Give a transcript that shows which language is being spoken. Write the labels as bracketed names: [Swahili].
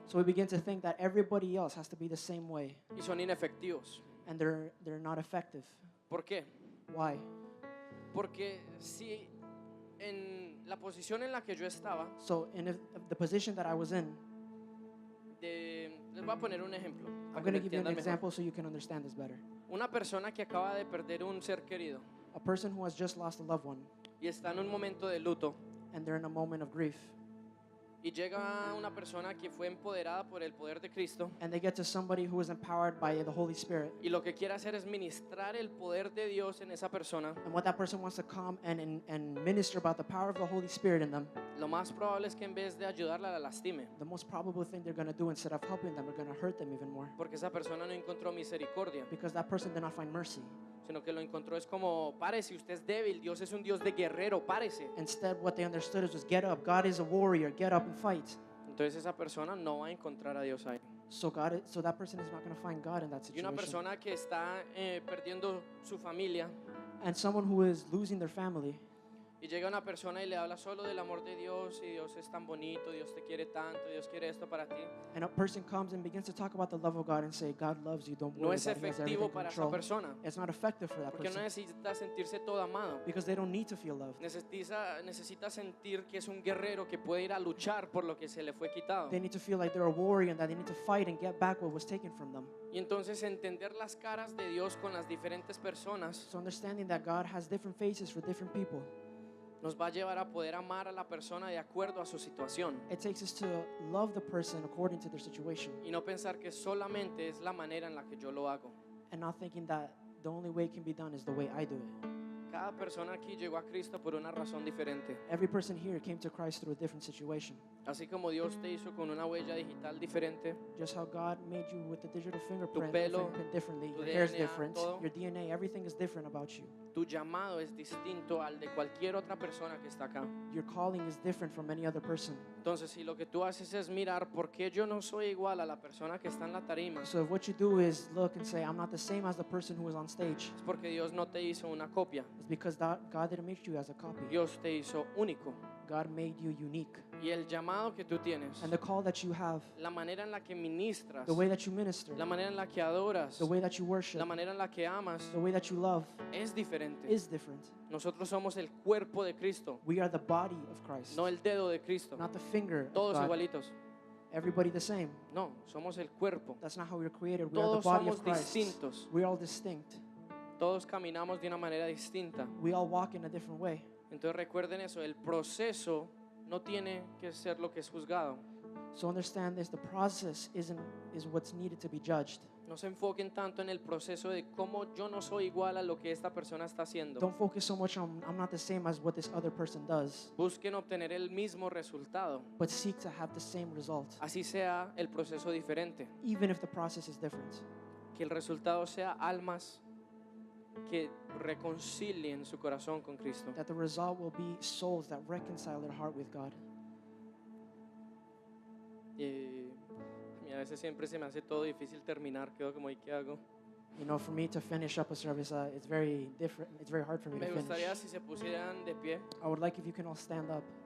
[English] so we begin to think that everybody else has to be the same way, [Spanish] y son inefectivos. [English] and they're not effective. [Spanish] ¿Por qué? [English] Why? [Spanish] Porque si en la posición en la que yo estaba, [English] So in the position that I was in, [Spanish] les voy a poner un ejemplo para [English] I'm [Spanish] que [English] going [Spanish] lo [English] to give you an [Spanish] entiendan mejor. [English] example so you can understand this better. [Spanish] Una persona que acaba de perder un ser querido [English] A person who has just lost a loved one, [Spanish] y está en un momento de luto, [English] and they're in a moment of grief, [Spanish] y llega una persona que fue empoderada por el poder de Cristo, [English] and they get to somebody who is empowered by the Holy Spirit, [Spanish] y lo que quiere hacer es ministrar el poder de Dios en esa persona, [English] and what that person wants to come and minister about the power of the Holy Spirit in them, [Spanish] lo más probable es que en vez de ayudarla la lastime, [English] the most probable thing they're going to do instead of helping them, they're going to hurt them even more, [Spanish] porque esa persona no encontró misericordia, [English] because that person did not find mercy. [Spanish] sino que lo encontró es como, párese, usted es débil, Dios es un Dios de guerrero, párese. [English] Instead, what they understood is just get up. God is a warrior. Get up and fight. [Spanish] Entonces esa persona no va a encontrar a Dios ahí. [English] So that person is not going to find God in that [Spanish] Y una [English] situation. [Spanish] persona que está perdiendo su familia, [English] And someone who is losing their family, [Spanish] y llega una persona y le habla solo del amor de Dios, y Dios es tan bonito, Dios te quiere tanto, Dios quiere esto para ti, [English] and a person comes and begins to talk about the love of God and say, God loves you. Don't [Spanish] no [English] worry [Spanish] es [English] about it. He has [Spanish] efectivo [English] everything [Spanish] para esa [English] control. [Spanish] persona, [English] It's not effective for that [Spanish] porque no [English] person [Spanish] necesita sentirse todo amado. [English] because they don't need to feel loved. [Spanish] Necesita sentir que es un guerrero que puede ir a luchar por lo que se le fue quitado. [English] They need to feel like they're a warrior and that they need to fight and get back what was taken from them. [Spanish] Y entonces entender las caras de Dios con las diferentes personas [English] So understanding that God has different faces for different people, [Spanish] nos va a llevar a poder amar a la persona de acuerdo a su situación, [English] it takes us to love the person according to their situation [Spanish] y no pensar que solamente es la manera en la que yo lo hago. [English] and not thinking that the only way it can be done is the way I do it. [Spanish] Cada persona aquí llegó a Cristo por una razón diferente. [English] Every person here came to Christ through a different situation. [Spanish] Así como Dios te hizo con una huella digital diferente, [English] Just how God made you with the digital fingerprint, [Spanish] pelo, [English] differently, [Spanish] tu [English] your hair's [Spanish] DNA, [English] different, [Spanish] todo. [English] your DNA, everything is different about you. [Spanish] tu llamado es distinto al de cualquier otra persona que está acá. [English] Your calling is different from any other person. [Spanish] Entonces, si lo que tú haces es mirar por qué yo no soy igual a la persona que está en la tarima, [English] So if what you do is look and say, I'm not the same as the person who is on stage, [Spanish] es porque Dios no te hizo una copia. [English] it's because God didn't make you as a copy. [Spanish] Dios te hizo único. [English] God made you unique. [Spanish] Y el llamado que tú tienes, [English] And the call that you have, [Spanish] la manera en la que ministras, [English] the way that you minister, [Spanish] la manera en la que adoras, [English] the way that you worship, [Spanish] la manera en la que amas, [English] the way that you love [Spanish] es diferente. [English] is different. [Spanish] Nosotros somos el cuerpo de Cristo, [English] We are the body of Christ, [Spanish] no el dedo de Cristo. [English] not the finger of [Spanish] Todos [English] God. [Spanish] igualitos. [English] Everybody the same. [Spanish] No, somos el cuerpo. [English] That's not how we were created. We are the [Spanish] Todos [English] body [Spanish] somos [English] of Christ. [Spanish] distintos. [English] We're all distinct. [Spanish] Todos caminamos de una manera distinta. [English] We all walk in a different way. [Spanish] Entonces recuerden eso, el proceso no tiene que ser lo que es juzgado. [English] So understand this, the process is what's needed to be judged. [Spanish] No se enfoquen tanto en el proceso de cómo yo no soy igual a lo que esta persona está haciendo. [English] Don't focus so much on I'm not the same as what this other person does, [Spanish] Busquen obtener el mismo resultado, [English] but seek to have the same result, [Spanish] así sea el proceso diferente. [English] even if the process is different. [Spanish] Que el resultado sea almas que reconcilien su corazón con Cristo. [English] That the result will be souls that reconcile their heart with God. [Spanish] Y a veces siempre se me hace todo difícil terminar, quedo como, ¿y qué hago? [English] You know, for me to finish up a service, it's very different. It's very hard for me [Spanish] Me [English] to [Spanish] gustaría [English] finish. [Spanish] si se pusieran de pie. [English] I would like if you can all stand up.